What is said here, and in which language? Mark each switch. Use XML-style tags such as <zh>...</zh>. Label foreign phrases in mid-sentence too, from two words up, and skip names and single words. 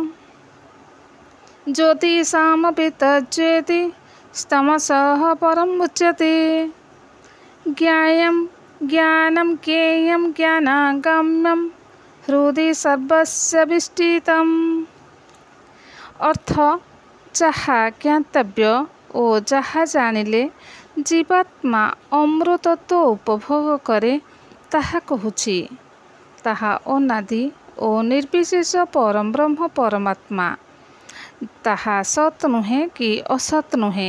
<sa>ज्योतिषामपि तज्ज्योति तमसः परम् उच्यते। ज्ञेयं ज्ञानं ज्ञेयं ज्ञानागम्यं हृदि सर्वस्य विष्ठितम्।</sa> <or>अर्थ ଯାହା ଜ୍ଞାତବ୍ୟ ଓ ଯାହା ଜାଣିଲେ ଜୀବାତ୍ମା ଅମୃତତ୍ୱ ଉପଭୋଗ କରେ ତାହା କହୁଛି। ତାହା ଅନାଦି ଓ ନିର୍ବିଶେଷ ପରଂବ୍ରହ୍ମ ପରମାତ୍ମା। ତାହା ସତ୍ ନୁହେଁ କି ଅସତ୍ ନୁହେଁ।</or>